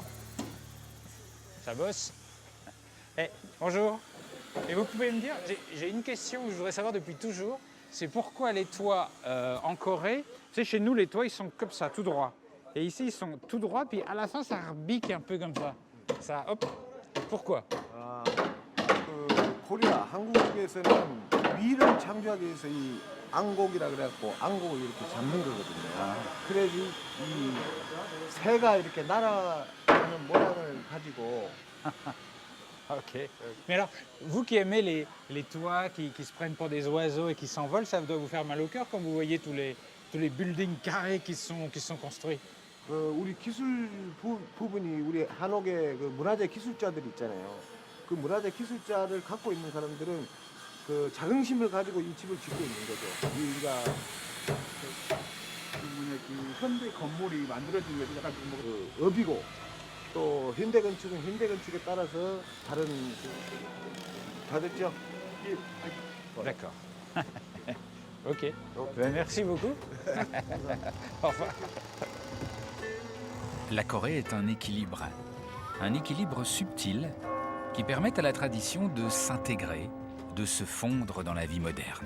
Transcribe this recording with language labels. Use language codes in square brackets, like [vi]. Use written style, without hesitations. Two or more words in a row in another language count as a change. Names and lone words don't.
[fr] Ça bosse? Eh, bonjour. Et vous pouvez me dire, j'ai une question que je voudrais savoir depuis toujours, c'est pourquoi les toits en Corée, tu sais, chez nous les toits ils sont comme ça, tout droit. Et ici ils sont tout droits, puis à la fin ça rebique un peu comme ça. Ça, hop, Pourquoi? [ko] 아, 그 코리아 한국에서는 위를 창조하기 위해서 이 안곡이라 그래갖고 안곡을 이렇게 잡는 거거든요. 그래야지 이 새가 이렇게 날아가는 모양을 가지고. [fr] Ok. Mais alors, vous qui aimez les toits qui se prennent pour des oiseaux et qui s'envolent, ça doit vous faire mal au cœur quand vous voyez tous les buildings carrés qui sont construits. [ko] 우리 기술 부분이 우리 한옥의 그 문화재 기술자들 있잖아요. 그 문화재 기술자를 갖고 있는 사람들은 그 자긍심을 가지고 이 집을 짓고 있는 거죠. 우리가 그 현대 건물이 만들어진 게 약간 그 업이고 또 현대 건축은 현대 건축에 따라서 다른 다 됐죠? [fr] D'accord. Ok. Ben, merci beaucoup. Au revoir. La Corée est un équilibre subtil qui permet à la tradition de s'intégrer, de se fondre dans la vie moderne.